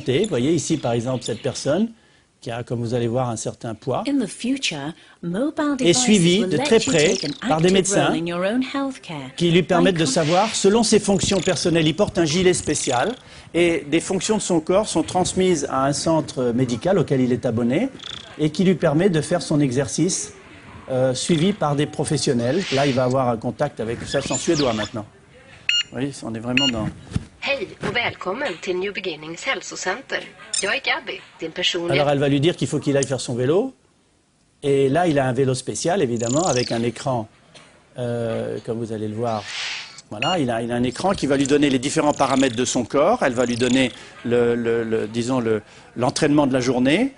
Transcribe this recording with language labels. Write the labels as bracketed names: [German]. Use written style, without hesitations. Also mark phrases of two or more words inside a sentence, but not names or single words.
[French] Vous voyez ici, par exemple, cette personne qui a, comme vous allez voir, un certain poids, est suivie de très près par des médecins qui lui permettent de savoir, selon ses fonctions personnelles, il porte un gilet spécial et des fonctions de son corps sont transmises à un centre médical auquel il est abonné et qui lui permet de faire son exercice suivi par des professionnels. Là, il va avoir un contact avec ça, c'est en suédois maintenant. Oui, on est vraiment dans... [Swedish] Hej och välkommen till New Beginnings hälsocenter. Jag är Gabby, din personliga... [French] Alors elle va lui dire qu'il faut qu'il aille faire son vélo. Et là, il a un vélo spécial, évidemment, avec un écran, comme vous allez le voir. Voilà, il a un écran qui va lui donner les différents paramètres de son corps. Elle va lui donner, l'entraînement de la journée.